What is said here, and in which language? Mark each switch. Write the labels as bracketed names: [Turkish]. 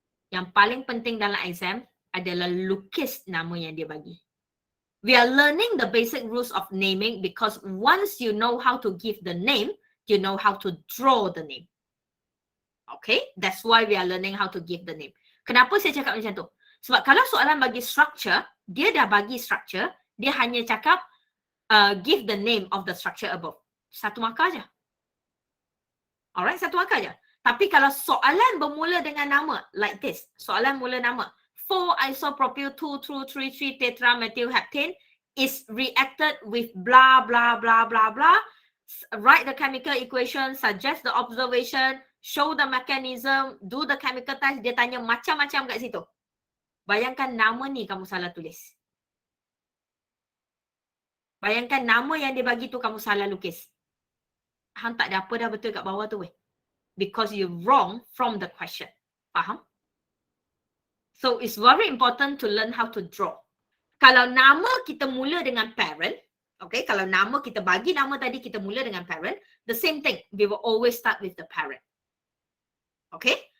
[Malay] Yang paling penting dalam exam adalah lukis nama yang dia bagi. [English] We are learning the basic rules of naming because once you know how to give the name, you know how to draw the name. Okay? That's why we are learning how to give the name. [Malay] Kenapa saya cakap macam tu? Sebab kalau soalan bagi structure, dia dah bagi structure, dia hanya cakap [English] give the name of the structure above. [Malay] Satu markah aja. Alright, satu markah aja. Tapi kalau soalan bermula dengan nama, like this, soalan mula nama, 4-isopropyl 2,2,3,3 tetramethylheptane [English] is reacted with blah, blah, [Malay] blah, blah, blah. [English] Write the chemical equation, suggest the observation, show the mechanism, do the chemical test. [Malay] Dia tanya macam-macam kat situ. Bayangkan nama ni kamu salah tulis. Bayangkan nama yang dia bagi tu kamu salah lukis. Hang tak ada apa dah betul kat bawah tu weh. [English] Because you're wrong from the question. [Malay] Faham? [English] So it's very important to learn how to draw. [Malay] Kalau nama kita mula dengan parent, okay, kalau nama kita bagi nama tadi kita mula dengan parent, [English] the same thing, we will always start with the parent. [Malay] Okay?